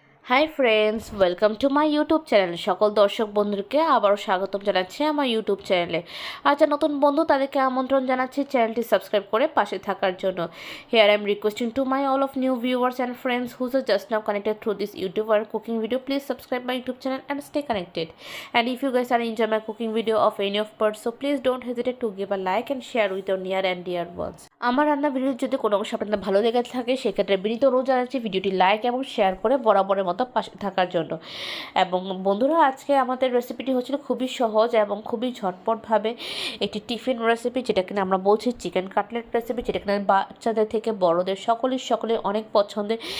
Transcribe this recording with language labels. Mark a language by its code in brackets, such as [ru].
[en] Hi friends, welcome to my YouTube channel. [bn] সকল দর্শক বন্ধুকে আবারও স্বাগতম জানাচ্ছি আমার ইউটিউব চ্যানেলে। আজ নতুন বন্ধু তাদেরকে আমন্ত্রণ জানাচ্ছি চ্যানেলটি সাবস্ক্রাইব করে পাশে থাকার জন্য। [en] Here I am requesting to my all of new viewers and friends whose are just now connected through this YouTube or cooking video, please subscribe my YouTube channel and stay connected. And if you guys are enjoy my cooking video of any of parts, so please don't hesitate to give a like and share with your near and dear ones. [bn] আমার রান্না video যদি কোনো অংশ আপনাদের ভালো লেগে থাকে সেক্ষেত্রে বিনীত অনুরোধ জানাচ্ছি ভিডিওটি লাইক এবং শেয়ার করে বরাবরের মতো পাশে থাকার জন্য। এবং বন্ধুরা, আজকে আমাদের রেসিপিটি হচ্ছিল খুবই সহজ এবং খুবই ঝটপটভাবে একটি টিফিন রেসিপি, যেটা কিনা আমরা বলছি চিকেন কাটলেট রেসিপি, যেটা কিনা বাচ্চাদের থেকে বড়দের সকলের অনেক পছন্দের।